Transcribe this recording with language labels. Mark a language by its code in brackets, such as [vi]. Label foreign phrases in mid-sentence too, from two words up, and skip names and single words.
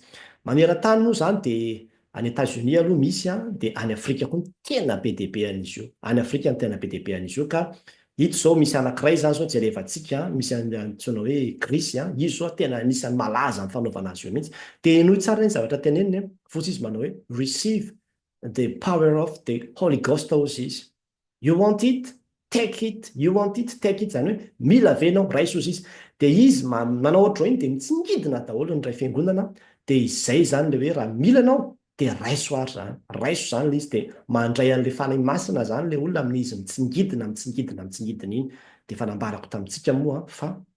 [mg] Maneran-tany moa zany dia any États-Unis aloha misy dia any Afrika koa tena be dia be an'izy io. Any Afrika no tena be dia be an'izy io ka ito zao misy anankiray zany zao jerevantsika misy antsoina hoe Grisy izy zao tena anisan'ny malaza amin'ny fanaovana azy io mihitsy dia nohy tsara ny zavatra teneniny fotsy izy manao hoe [en] receive the power of the Holy Ghost [mg] hozy izy. [en] You want it? Take it. You want it? Take it. [mg] Zany hoe mila venao raiso izy dia izy manao ohatro iny dia mitsingidina daholo ny ray fiangonana dia izay zany le hoe raha milanao dia raiso ary zany raiso zany le izy dia mandray an'ilay fanahy masina zany le olona amin'izy mitsingidina iny dia fanambarako tamintsika moa fa